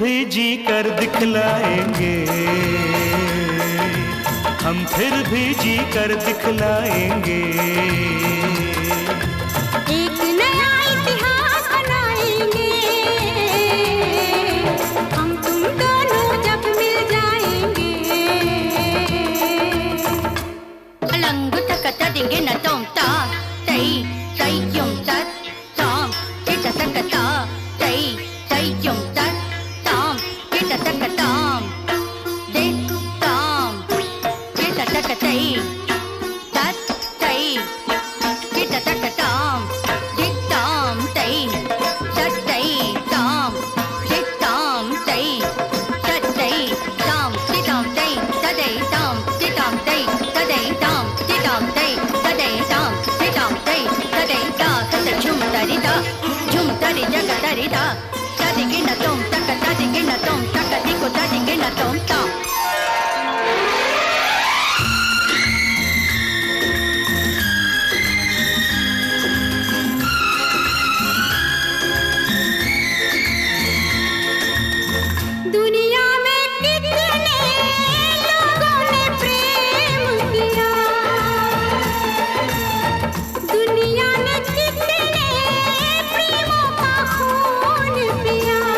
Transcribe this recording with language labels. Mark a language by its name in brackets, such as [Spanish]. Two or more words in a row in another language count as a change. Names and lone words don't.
[Hindi] जी कर दिखलाएंगे, हम फिर भी जी कर दिखलाएंगे। एक नया इतिहास बनाएंगे, हम तुम दोनों जब मिल जाएंगे। अलंग तक तदिंगे न तुम ता तई तई युम तत ताम किट तक ता तई तई युम तत ताम किट तक ताम दे ताम किट तक तई तत तई किट तक ताम दे ताम तई तत तई ताम दे ताम तई तत तई ताम दे ताम तई तदे ताम दे ताम तई तदे ताम दे ताम तई तदे ताम दे ताम तई तदे ता तद झुम तरी जग तरी ता तदे गिन तुम तक तदे गिन तुम तक दिको तदे गिन तुम ता। दुनिया में कितने लोगों ने प्रेम किया, दुनिया ने कितने प्रेमों का खून पिया।